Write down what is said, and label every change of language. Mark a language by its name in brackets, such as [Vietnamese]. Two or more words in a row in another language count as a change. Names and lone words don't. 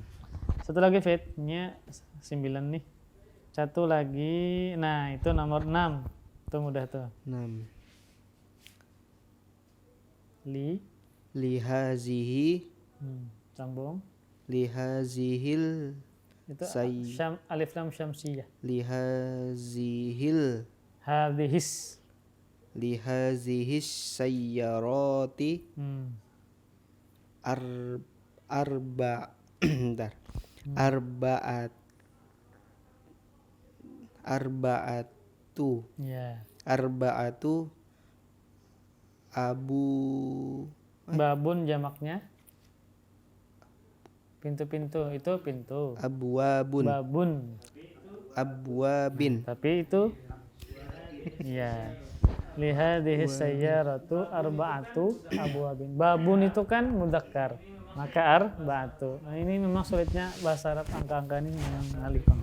[Indonesian] Satu lagi fitnya 9 nih. Satu lagi. Nah, itu nomor 6. Itu mudah tuh. 6. [Arabic] لهذه. لهذه [Indonesian] Sambung. [Arabic] لهذه [Indonesian] Itu Say- [Arabic] ألف لام شمسية. لهذه هذه. لهذه السيارة أربع bentar. أربعة [Indonesian] Ya. [Arabic] أربعة أبو [Indonesian] Babun jamaknya. Pintu-pintu itu pintu. [Arabic] أبواب باب. أبواب [Indonesian] Tapi itu ya. [Arabic] لهذه سيارة أربعة أبواب. [Indonesian] Babun itu kan mudzakkar. Maka arba'atu. Nah, ini memang sulitnya bahasa Arab angka-angka ini memang ngalih Kang.